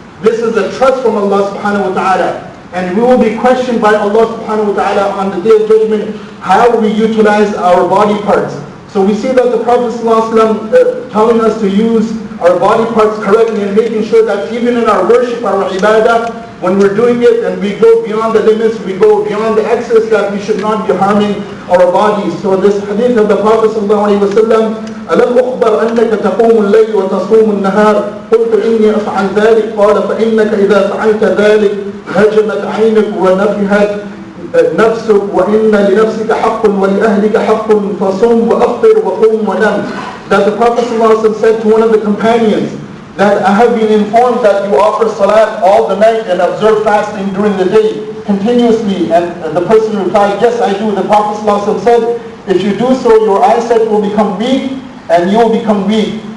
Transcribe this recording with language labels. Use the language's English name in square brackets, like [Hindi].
[English] This is a trust from Allah subhanahu wa ta'ala. And we will be questioned by Allah subhanahu wa ta'ala on the day of judgment how we utilize our body parts. So we see that the Prophet ﷺ telling us to use our body parts correctly and making sure that even in our worship, our ibadah, when we're doing it and we go beyond the limits, we go beyond the excess, that we should not be harming our bodies. So this hadith of the Prophet ﷺ, [Arabic] ألم أخبر أنك تقوم الليل وتصوم النهار قلت إني أفعل ذلك قال فإنك إذا فعلت ذلك هجمت عينك ونفحت نفسك وإن لنفسك حق ولأهلك حق فصم وأفطر وقوم ونم. [English] That the Prophet ﷺ said to one of the companions that I have been informed that you offer salat all the night and observe fasting during the day continuously. And the person replied, yes I do. The Prophet ﷺ said, if you do so, your eyesight will become weak and you will become weak.